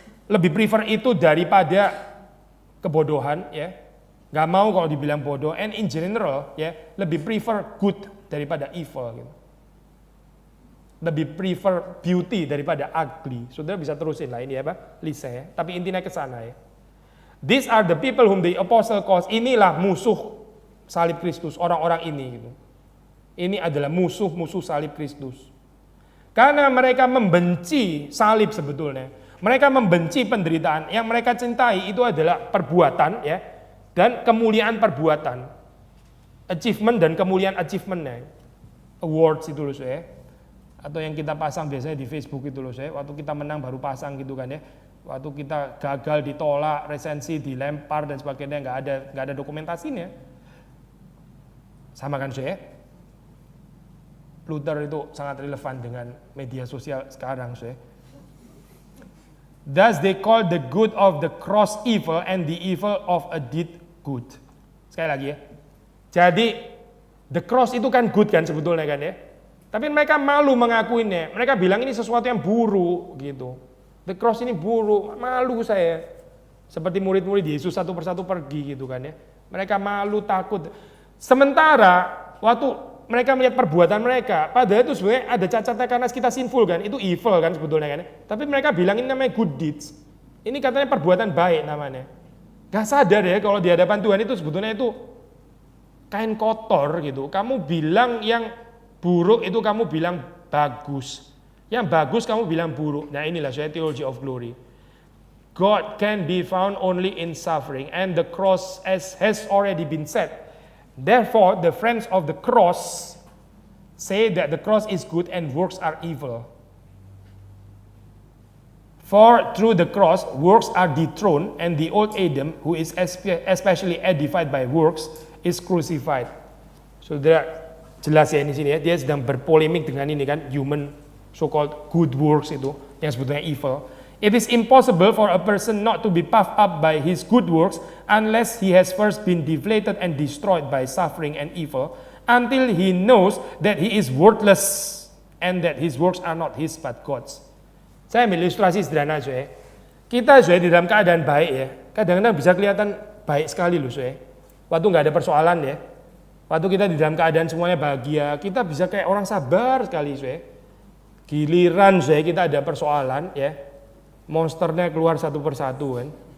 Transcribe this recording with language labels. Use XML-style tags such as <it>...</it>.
<id>Lebih prefer itu daripada kebodohan, ya. Gak mau kalau dibilang bodoh,</id> <en>and in general,</en> <id>ya lebih prefer good daripada evil. Gitu. Lebih prefer beauty daripada ugly. Saudara bisa terusin lah ini ya list ya. Tapi intinya ke sana ya.</id> <en>These are the people whom the apostle calls.</en> <id>Inilah musuh salib Kristus, orang-orang ini gitu. Ini adalah musuh-musuh salib Kristus. Karena mereka membenci salib sebetulnya. Mereka membenci penderitaan. Yang mereka cintai itu adalah perbuatan ya dan kemuliaan perbuatan. Achievement dan kemuliaan achievementnya. Awards itu loh ya. Atau yang kita pasang biasanya di Facebook itu loh saya, waktu kita menang baru pasang gitu kan ya, waktu kita gagal ditolak, resensi dilempar dan sebagainya nggak ada dokumentasinya, sama kan saya. Luther itu sangat relevan dengan media sosial sekarang saya.</id> <en>Thus they call the good of the cross evil and the evil of a deed good.</en> <id>Sekali lagi ya, jadi the cross itu kan good kan sebetulnya kan ya. Tapi mereka malu mengakuinya. Mereka bilang ini sesuatu yang buruk gitu. The cross ini buruk, malu saya. Seperti murid-murid Yesus satu persatu pergi gitu kan ya. Mereka malu, takut. Sementara waktu mereka melihat perbuatan mereka, padahal itu sebenarnya ada cacatnya karena kita sinful kan, itu evil kan sebetulnya kan. Tapi mereka bilang ini namanya good deeds. Ini katanya perbuatan baik namanya. Gak sadar ya kalau di hadapan Tuhan itu sebetulnya itu kain kotor gitu. Kamu bilang yang buruk itu kamu bilang bagus. Yang bagus kamu bilang buruk. Nah inilah saya theology of glory.</id> <en>God can be found only in suffering and the cross as has already been said. Therefore the friends of the cross say that the cross is good and works are evil. For through the cross, works are dethroned, and the old Adam, who is especially edified by works, is crucified.</en> <id>Saudara, jelas ya di sini ya, dia sedang berpolemik dengan ini kan,</id> <en>human so-called good works</en> <id>itu, yang sebetulnya evil.</id> <en>It is impossible for a person not to be puffed up by his good works unless he has first been deflated and destroyed by suffering and evil, until he knows that he is worthless and that his works are not his but God's.</en> <id>Saya ambil ilustrasi sederhana soe. Kita soe di dalam keadaan baik ya, kadang-kadang bisa kelihatan baik sekali loh soe. Waktu nggak ada persoalan ya, waktu kita di dalam keadaan semuanya bahagia, kita bisa kayak orang sabar sekali soe. Giliran soe kita ada persoalan ya, monsternya keluar satu persatu kan.</id>